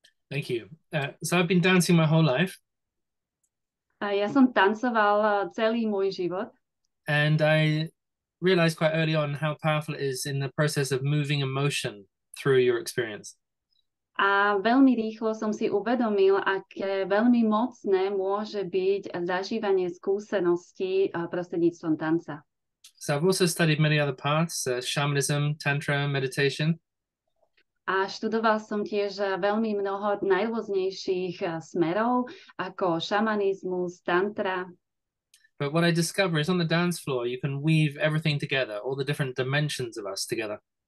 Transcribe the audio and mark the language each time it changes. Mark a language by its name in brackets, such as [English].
[English] Thank you. So I've been dancing my whole life. [Slovak] Ja som tancoval celý môj život. [English] And I realized quite early on how powerful it is in the process of moving emotion through your experience. [Slovak] A veľmi rýchlo som si uvedomil, aké veľmi mocné môže byť zažívanie skúseností prostredníctvom tanca. [English] So I've also studied many other paths, shamanism, tantra, meditation. [Slovak] A študoval som tiež veľmi mnoho najrôznejších smerov, ako šamanizmus, tantra. [English] But what I discover is on the dance floor, you can weave everything together, all the different dimensions of us together.